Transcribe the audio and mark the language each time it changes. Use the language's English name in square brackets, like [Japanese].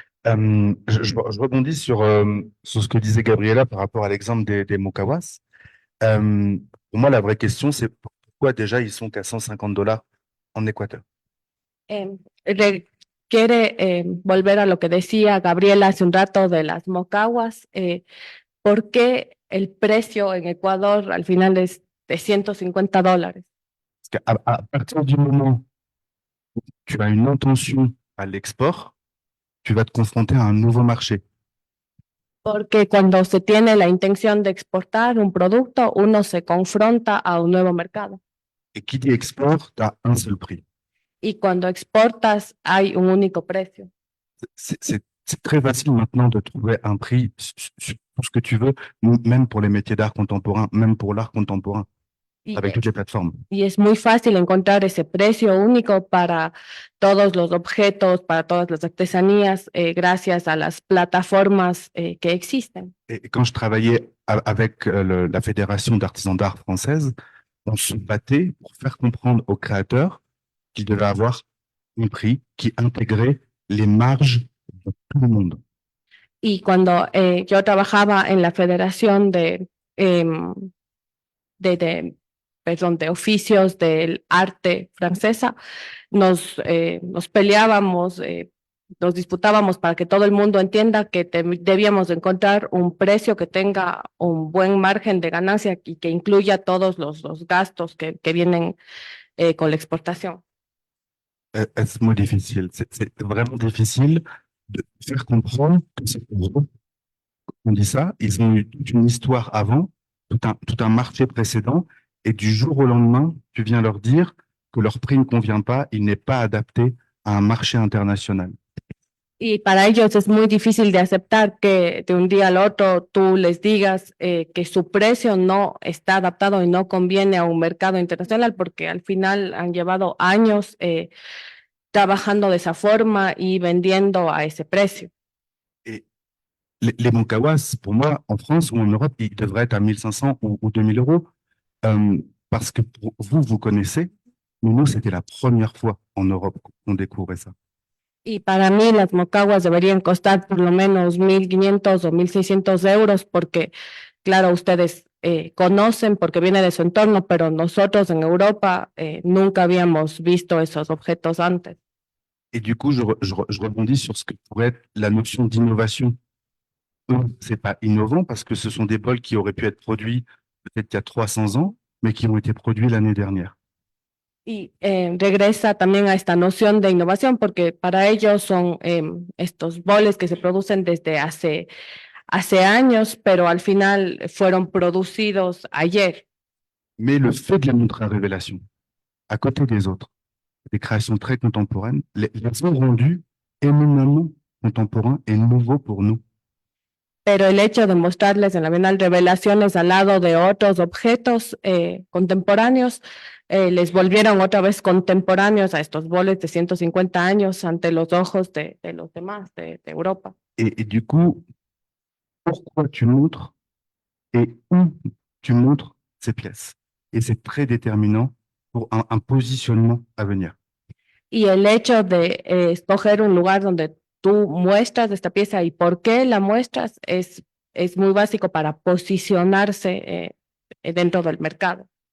[French] Je rebondis sur ce que disait Gabriela par rapport à l'exemple des Mokawas. Pour moi, la vraie question, c'est pourquoi déjà ils sont qu'à $150 en Équateur? [Spanish] Quiere volver a lo que decía Gabriela hace un rato de las mocaguas. ¿Por qué el precio en Ecuador al final es de $150? [French] Parce qu'à partir du moment où tu as une intention à l'export, tu vas te confronter à un nouveau marché. [Spanish] Porque cuando se tiene la intención de exportar un producto, uno se confronta a un nuevo mercado. [French] Et qui dit export, tu as un seul prix. [Spanish] Y cuando exportas hay un único precio. [French] C'est très facile maintenant de trouver un prix sur tout ce que tu veux, même pour les métiers d'art contemporain, même pour l'art contemporain, [Spanish] Y, [French] avec toutes les plateformes. [Spanish] y es muy fácil encontrar ese precio único para todos los objetos, para todas las artesanías, gracias a las plataformas que existen. [French] Et quand je travaillais avec la Fédération d'artisans d'art française, on se battait pour faire comprendre aux créateurs qu'ils devaient avoir un prix qui intégrait les marges de tout le monde. [Spanish] Y cuando yo trabajaba en la Federación de Oficios del Arte Francesa, nos peleábamos, nos disputábamos para que todo el mundo entienda que debíamos encontrar un precio que tenga un buen margen de ganancia y que incluya todos los gastos que vienen con la exportación. [French] C'est muy difficile. C'est vraiment difficile de faire comprendre que c'est pour eux qu'on dit ça. Ils ont eu toute une histoire avant, tout un marché précédent, et du jour au lendemain, tu viens leur dire que leur prix ne convient pas, il n'est pas adapté à un marché international. [Spanish] Y para ellos es muy difícil de aceptar que de un día al otro tú les digas que su precio no está adaptado y no conviene a un mercado internacional, porque al final han llevado años trabajando de esa forma y vendiendo a ese precio. [French] Et les Mokawas, pour moi, en France ou en Europe, ils devraient être à 1500 ou 2000 euros, parce que pour vous, vous connaissez, mais nous, c'était la première fois en Europe qu'on découvrait ça. [Spanish] Y para mí las mocaguas deberían costar por lo menos 1.500 o 1.600 euros porque, claro, ustedes conocen porque viene de su entorno, pero nosotros en Europa nunca habíamos visto esos objetos antes. [French] Et du coup, je rebondis sur ce que pourrait être la notion d'innovation. C'est pas innovant parce que ce sont des bols qui auraient pu être produits peut-être il y a 300 ans, mais qui ont été produits l'année dernière. [Spanish] Y regresa también a esta noción de innovación porque para ellos son estos boles que se producen desde hace años, pero al final fueron producidos ayer. [French] Mais le fait de les montrer à Révélation, à côté des autres, des créations très contemporaines, les ont rendus éminemment contemporains et nouveaux pour nous. [Spanish] Pero el hecho de mostrarles en la Bienal Revelaciones al lado de otros objetos contemporáneos, les volvieron otra vez contemporáneos a estos boles de 150 años ante los ojos de los demás de Europa. [French] Et du coup, pourquoi tu montres et où tu montres ces pièces? Et c'est très déterminant pour un positionnement à venir. [Spanish] Y el hecho de escoger un lugar donde tú muestras esta pieza y por qué la muestras es muy básico para posicionarse dentro del mercado.